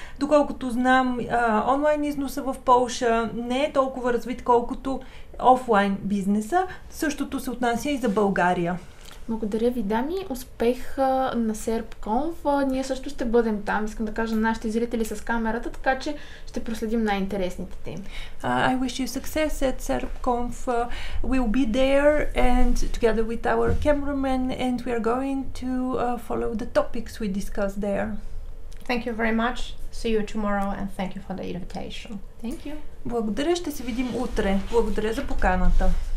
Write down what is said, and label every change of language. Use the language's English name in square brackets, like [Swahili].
[Bulgarian] Доколкото знам, онлайн износа в Полша не е толкова развит, колкото офлайн бизнеса. Същото се отнася и за България. Благодаря ви, дами. Успех на SERP Conf. Ние също ще бъдем там. Искам да кажа на нашите зрители с камерата, така че ще проследим най-интересните теми. [English] I wish you success at SERP Conf. We'll be there and together with our cameraman and we are going to follow the topics we discussed there. Thank you very much. See you tomorrow and thank you for the invitation. Thank you. [Bulgarian] Благодаря, ще се видим утре. Благодаря за поканата.